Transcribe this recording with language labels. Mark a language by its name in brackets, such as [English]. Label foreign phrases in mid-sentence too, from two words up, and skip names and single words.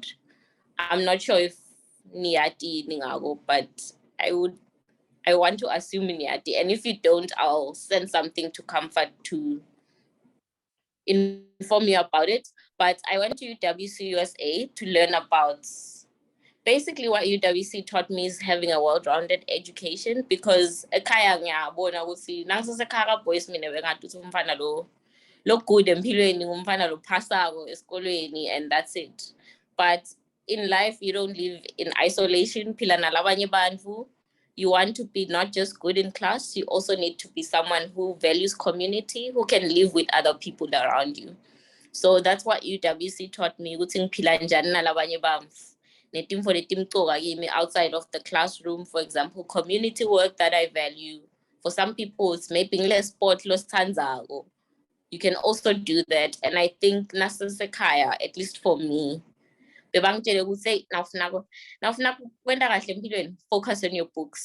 [English] I'm not sure if Niati Ningago, but I want to assume Niati. And if you don't, I'll send something to Comfort to inform you about it. But I went to UWC USA to learn about, basically what UWC taught me is having a well-rounded education, because [Zulu] ekhaya ngiyabona ukuthi nangisesekhaya boys mina bengathi umfana lo good empilweni umfana lo phasako esikolweni [English] and that's it. But in life you don't live in isolation. [Zulu] Phila nalabanye bantu. [English] You want to be not just good in class, you also need to be someone who values community, who can live with other people around you. So that's what UWC taught me, [Zulu] ukuthi ngiphila njani nalabanye bantu. [English] Outside of the classroom, for example, community work that I value. For some people, it's maybe less sport, less tanzago. You can also do that. And I think [Zulu] Nasa Sekaya, [English] at least for me, focus on your books.